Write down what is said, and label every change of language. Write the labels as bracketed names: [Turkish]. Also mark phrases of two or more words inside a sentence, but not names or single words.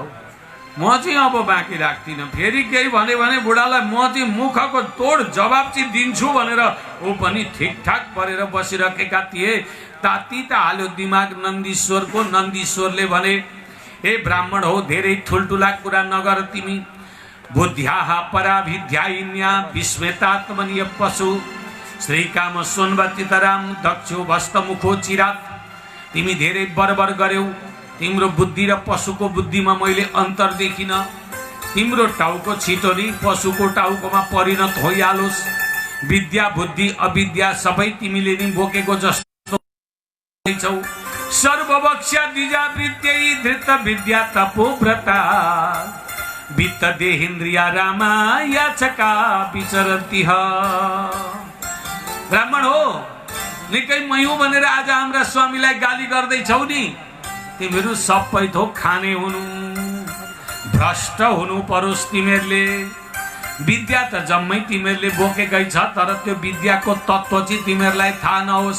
[Nepali] म चाहिँ अब बाँकी राख्दिनँ, फेरि केही भने बुढालाई म चाहिँ मुखको तोड जवाब चाहिँ दिन्छु भनेर ऊ पनि ठिकठाक परेर बसिरहेका थिए। ताती त हाल्यो दिमाग नन्दीश्वरको। नन्दीश्वरले भने, ए ब्राह्मण हो, धेरै ठुल्ठुला कुरा नगर तिमी। [Sanskrit] बुद्ध्याः पराभिध्यायिन्या विस्मृतात्मनीय पशु श्रीकाम सोन्वतितराम दक्षो भस्तमुखो चिरात। [Nepali] तिमी धेरै बरबर गर्यौ, तिम्रो बुद्धि र पशुको बुद्धिमा मैले अन्तर देखिन। तिम्रो टाउको छिटो नै पशुको टाउकोमा परिणत होइहालोस्। विद्या बुद्धि अविद्या सबै तिमीले नै बोकेको जस्तो छौ। [Sanskrit] सर्ववक्ष्या द्विजावृत्यै धृत विद्या तपोव्रता वित्त देहेन्द्रिया रामा याचका विचरन्तिह। [Nepali] ब्राह्मण हो, निकै मयौ भनेर आज हाम्रा स्वामीलाई गाली गर्दैछौ नि, तिमीहरू सबै थोक खाने हुनु, भ्रष्ट हुनु परोस् तिमीहरूले। विद्या त जम्मै तिमीहरूले बोकेकै छ, तर त्यो विद्याको तत्त्व चाहिँ तिमीहरूलाई थाहा नहोस्।